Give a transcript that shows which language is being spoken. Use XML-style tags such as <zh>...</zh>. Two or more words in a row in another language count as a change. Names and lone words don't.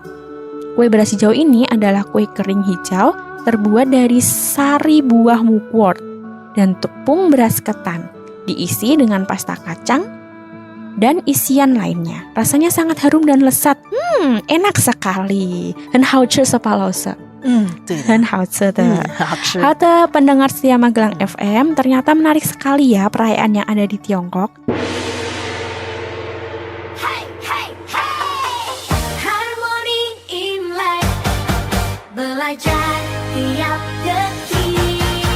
<id>Kue beras hijau ini adalah kue kering hijau terbuat dari sari buah mugwort dan tepung beras ketan, diisi dengan pasta kacang dan isian lainnya. Rasanya sangat harum dan lezat. Enak sekali.</id> <zh>很好吃是吧，老师？对的，很好吃的。好吃。</zh> <id>好的，pendengar setia Magelang FM, ternyata menarik sekali ya perayaan yang ada di Tiongkok. Harmoni Imlek, belajar tiap detik.</id>